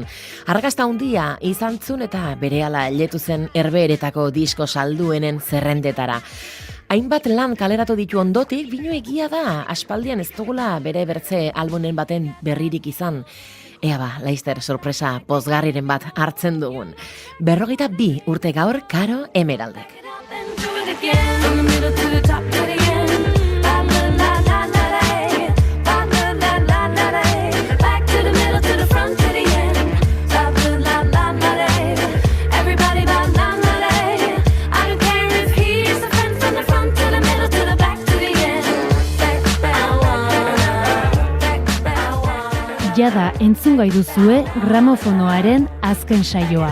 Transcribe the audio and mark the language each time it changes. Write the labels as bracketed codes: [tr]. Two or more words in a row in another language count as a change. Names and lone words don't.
[eu] Arrakasta handia izan zuen eta berehala letu zen Herbeeretako disko salduenen zerrendetara. Hainbat lan kaleratu ditu ondotik, bino egia da, aspaldian ez dugula bere bertze albumen baten berririk izan. Ea ba, laizter sorpresa pozgarriren bat hartzen dugun. 42 urte gaur, Karo Emeraldek. [en] again. From the middle to the top to the end. La la la la la la. La la la la la la. Back to the middle to the front to the end. La la la la la la. Everybody la la la la. I don't care if he's a friend from the front to the middle to the back to the end. Back, back, [eu] Jada entzungai duzue gramofonoaren azken saioa.